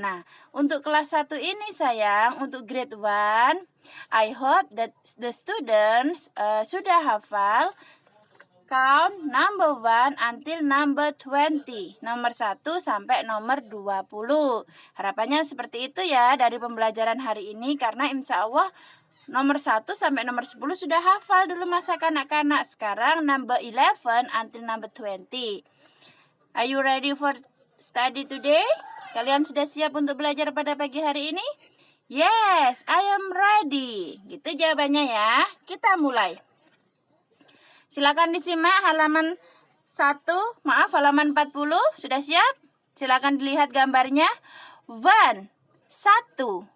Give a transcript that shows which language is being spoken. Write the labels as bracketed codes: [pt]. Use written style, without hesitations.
[id] Nah, untuk kelas 1 ini sayang, untuk grade 1, [en] I hope that the students [id] sudah hafal [en] count number 1 until number 20. [id] Nomor 1 sampai nomor 20. Harapannya seperti itu ya dari pembelajaran hari ini, karena insya Allah nomor 1 sampai nomor 10 sudah hafal dulu masa kanak-kanak. Sekarang [en] number 11 until number 20. Are you ready for study today? [id] Kalian sudah siap untuk belajar pada pagi hari ini? [en] Yes, I am ready. [id] Gitu jawabannya ya. Kita mulai. Silakan disimak halaman 1, halaman 40. Sudah siap? Silakan dilihat gambarnya. 1.